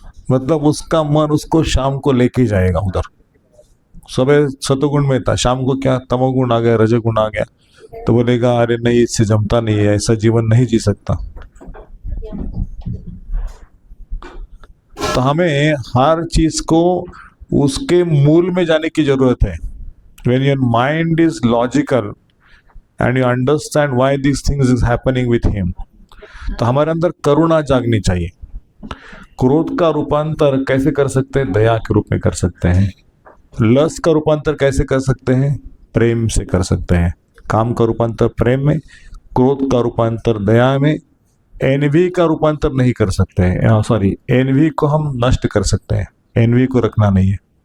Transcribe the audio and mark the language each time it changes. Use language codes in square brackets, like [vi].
[hi] मतलब उसका मन उसको शाम को लेके जाएगा उधर। सुबह सतोगुण में था, शाम को क्या तमोगुण आ गया, रजोगुण आ गया, तो बोलेगा अरे नहीं इससे जमता नहीं है, ऐसा जीवन नहीं जी सकता। तो हमें हर चीज को उसके मूल में जाने की जरूरत है। [en] When your mind is logical and you understand why these things is happening with him, [hi] तो हमारे अंदर करुणा जागनी चाहिए। क्रोध का रूपांतर कैसे कर सकते हैं? दया के रूप में कर सकते हैं। लस्ट का रूपांतर कैसे कर सकते हैं? प्रेम से कर सकते हैं। काम का रूपांतर प्रेम में, क्रोध का रूपांतर दया में, एनवी का रूपांतर नहीं कर सकते हैं। सॉरी, एनवी को हम नष्ट कर सकते हैं, एनवी को रखना नहीं है।